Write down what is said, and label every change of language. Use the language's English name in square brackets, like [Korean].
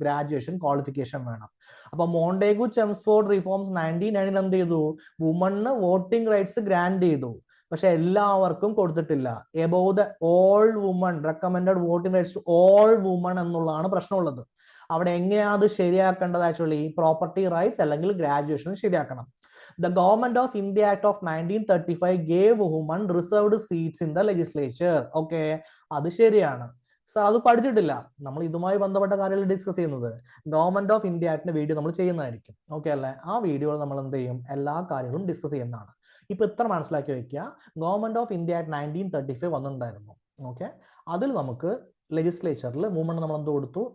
[Malayalam] Graduation qualification വേണം. അപ്പൊ മോണ്ടേഗു-ചെംസ്ഫോർഡ് reforms 1919 എന്ത് ചെയ്തു? വുമണ് വോട്ടിംഗ് റൈറ്റ്സ് ഗ്രാൻഡ് ചെയ്തു, പക്ഷെ എല്ലാവർക്കും കൊടുത്തിട്ടില്ല. [English] above the all women recommended voting rights to all women [Malayalam] എന്നുള്ളതാണ് പ്രശ്നമുള്ളത്. അവിടെ എങ്ങനെയാണ് അത് ശരിയാക്കേണ്ടത്? ആക്ച്വലി പ്രോപ്പർട്ടി റൈറ്റ്സ് അല്ലെങ്കിൽ ഗ്രാജുവേഷൻ ശരിയാക്കണം. [English] The Government of India Act of 1935 gave women reserved seats in the legislature. [Malayalam] Okay, അത് ശരിയാണ്. സാർ അത് പഠിച്ചിട്ടില്ല, നമ്മൾ ഇതുമായി ബന്ധപ്പെട്ട കാര്യങ്ങൾ ഡിസ്കസ് ചെയ്യുന്നത് ഗവൺമെന്റ് ഓഫ് ഇന്ത്യ ആക്ടിന്റെ വീഡിയോ നമ്മൾ ചെയ്യുന്നതായിരിക്കും. ഓക്കെ അല്ലേ? ആ വീഡിയോ നമ്മൾ എന്ത് ചെയ്യും? എല്ലാ കാര്യങ്ങളും ഡിസ്കസ് ചെയ്യുന്നതാണ്. ഇപ്പൊ ഇത്ര മനസ്സിലാക്കി വെക്കുക, ഗവൺമെന്റ് ഓഫ് ഇന്ത്യ ആക്ട് 1935 വന്നിട്ടുണ്ടായിരുന്നു. ഓക്കെ, അതിൽ നമുക്ക് ലെജിസ്ലേച്ചറിൽ വുമൺ നമ്മൾ എന്ത് കൊടുത്തു?